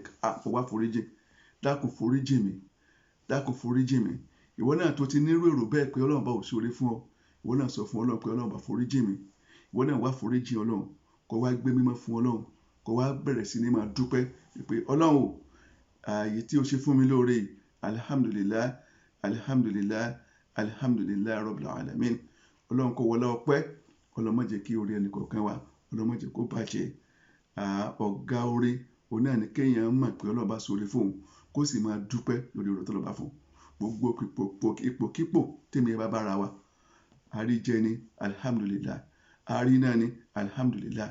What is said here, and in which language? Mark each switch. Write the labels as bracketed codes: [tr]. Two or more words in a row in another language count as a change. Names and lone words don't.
[yo] Wá foríjì. Dákun foríjì mi. Dákun foríjì mi. Ìwọ náà tó ti nírú èrò bẹ́ẹ̀ pé Ọlọ́run bá ò ṣoore fún ọ. Ìwọ náà sọ fún Ọlọ́run pé Ọlọ́run bá foríjì mi. Ìwọ náà wá foríjì Ọlọ́run. Kó wá gbé mímọ́ fún Ọlọ́run. Kó wá bẹ̀rẹ̀ sí ní máa dúpẹ́ pé Ọlọ́run ààyè tí o ṣe fún mi lóore, [ar] الحمد لله، الحمد لله، الحمد لله رب العالمين. [yo] Ọlọ́run kó wọlé ọpẹ́. Ọlọ́run má jẹ́ kí oore ẹnì kọ̀ọ̀kan wa, Ọlọ́run má jẹ́ kó bàjẹ́. Ọ̀gá oore, òun náà ni kéèyàn mọ̀ pé Ọlọ́run bá ṣoore fún òun, kó sì máa dúpẹ́ lórí oore tí Ọlọ́run bá fún. Gbogbo ipòkípò tèmi ẹ bá bára wa. Àríjẹ ni, alhamdulillah. Àríná ni, alhamdulillah.